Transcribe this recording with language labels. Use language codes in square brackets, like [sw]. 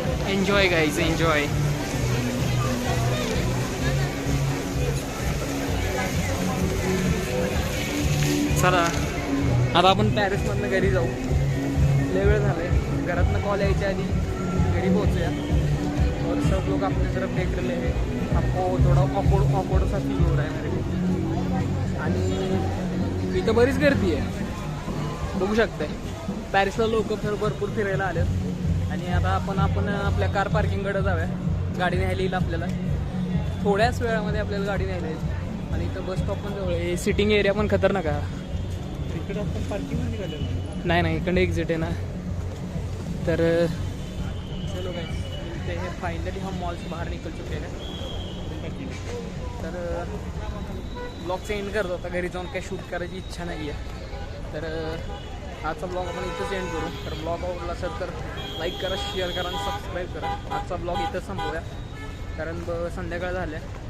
[mr] Enjoy guys, enjoy. चला आता आपण पॅरिसमधनं घरी जाऊ. लय वेळ झाला आहे. घरातनं कॉल यायच्या आधी घरी पोहोचूया. [hi] और सब लोग अपने तरफ देख रहे हैं. आपको थोडा ऑकवर्ड सा फील हो रहा है मेरे को. [mr] आणि इथं बरीच गर्दी आहे, बघू शकताय. पॅरिसला लोक भरपूर फिरायला आलेत. आणि आता आपण आपल्या कार पार्किंगकडे जाऊया. गाडी न्यायला येईल आपल्याला. थोड्याच वेळामध्ये आपल्याला गाडी न्यायला येईल. आणि इथं बस स्टॉप पण जवळ आहे. सिटिंग एरिया पण खतरनाक आहे. इकडे आपण पार्किंग निघालेलं नाही, इकडे एक्झिट आहे ना. [hi] तर चलो गाइस, मिलते हैं. फाइनली हम मॉल से बाहर निकल चुके हैं. [mr] तर ब्लॉगचं एंड करतो आता. घरी जाऊन काही शूट करायची इच्छा नाही आहे. तर आजचा ब्लॉग आपण इथंच एंड करू. तर ब्लॉग आवडला असेल तर लाईक करा, शेअर करा आणि सबस्क्राईब करा. आजचा ब्लॉग इथंच संपवूया, कारण संध्याकाळ झाल्या.